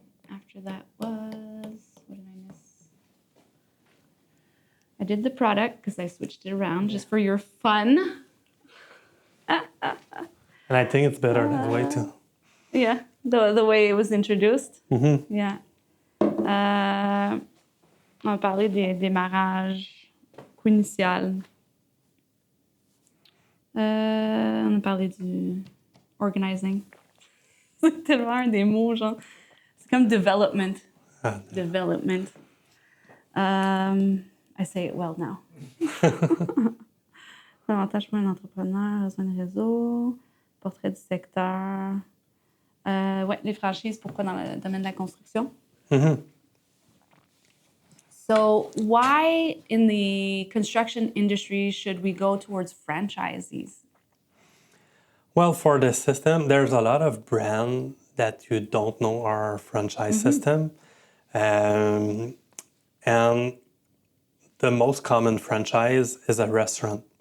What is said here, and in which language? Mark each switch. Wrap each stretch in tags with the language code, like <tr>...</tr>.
<en>After that was, what did I miss? I did the product because I switched it around just for your fun. And I think it's better that way too. Yeah, the way it was introduced. Yeah.</en> <fr>On a parlé des démarrages, coût initial. On a parlé du organizing. C'est tellement un des mots, genre. C'est comme development. Development.</fr> <en>I say it well now.</en> <fr>Avantage pour un entrepreneur, réseau de réseau, portrait du secteur. Ouais, les franchises, pourquoi dans le domaine de la construction?</fr> <en>So why in the construction industry should we go towards franchisees? Well, for the system, there's a lot of brands that you don't know are franchise system. And the most common franchise is a restaurant.</en>